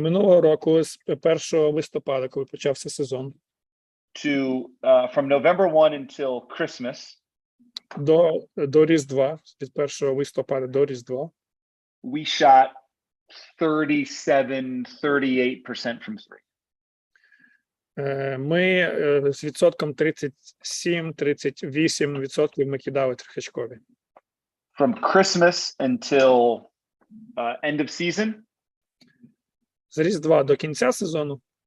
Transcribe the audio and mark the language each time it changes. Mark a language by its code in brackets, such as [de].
[uk] Минулого року, з 1 листопада, коли почався сезон, [en] to from November 1 until Christmas. [uk] До Різдва, від 1 листопада до Різдва. [en] We shot 37-38% from 3. [uk] Ми з відсотком 37-38% ми кидали трьохочкові. [en] From Christmas until end of season. [uk] З Різдва до кінця сезону.